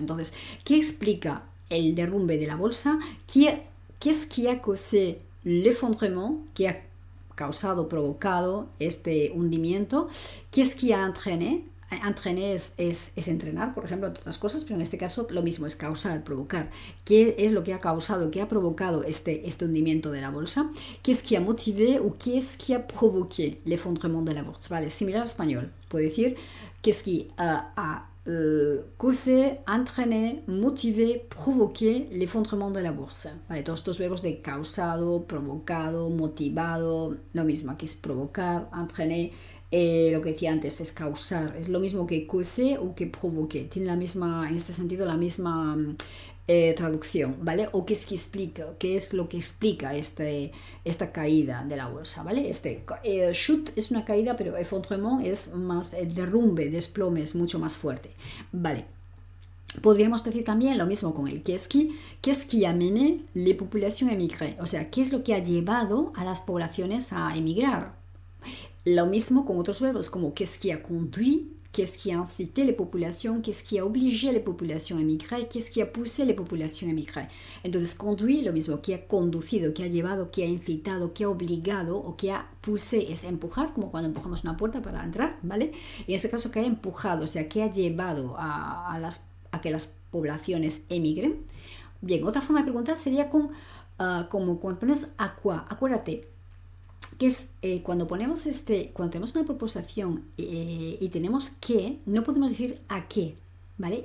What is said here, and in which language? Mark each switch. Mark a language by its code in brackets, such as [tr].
[es] Entonces, ¿qué explica el derrumbe de la bolsa? [fr] Qu'est-ce qui a causé l'effondrement, [es] que ha causado, provocado este hundimiento? [fr] Qu'est-ce qui a entraîné? [es] Entraîner es entrenar, por ejemplo, entre otras cosas, pero en este caso lo mismo, es causar, provocar. ¿Qué es lo que ha causado, qué ha provocado este hundimiento de la bolsa? [fr] Qu'est-ce qui a motivé ou qu'est-ce qui a provoqué l'effondrement de la bourse? [es] Vale, similar al español. Puede decir [fr] qu'est-ce qui a causé, entraîné, motivé, provoqué l'effondrement de la bourse. [es] Vale, todos estos verbos de causado, provocado, motivado, lo mismo, aquí es provocar, entraîner. Lo que decía antes es causar, es lo mismo que causer o que provoquer, tiene la misma, en este sentido, la misma traducción, ¿vale? O qué es que explica, qué es lo que explica esta caída de la bolsa, ¿vale? Chute es una caída, pero effondrement es más, el derrumbe, desplome es mucho más fuerte, ¿vale? Podríamos decir también lo mismo con el [fr] qu'est-ce qui a mené les populations à émigrer, [es] o sea, qué es lo que ha llevado a las poblaciones a emigrar. Lo mismo con otros verbos como [fr] qu'est-ce qui a conduit, qu'est-ce qui a incité les populations, qu'est-ce qui a obligé les populations à émigrer, qu'est-ce qui a poussé les populations à émigrer. [es] Entonces, conduit, lo mismo, que ha conducido, que ha llevado, que ha incitado, que ha obligado o que ha poussé, es empujar, como cuando empujamos una puerta para entrar, ¿vale? En ese caso, que ha empujado, o sea, que ha llevado a que las poblaciones emigren. Bien, otra forma de preguntar sería como cuando pones a quoi, acuérdate, que es cuando tenemos una proposición y tenemos que, no podemos decir a qué, ¿vale?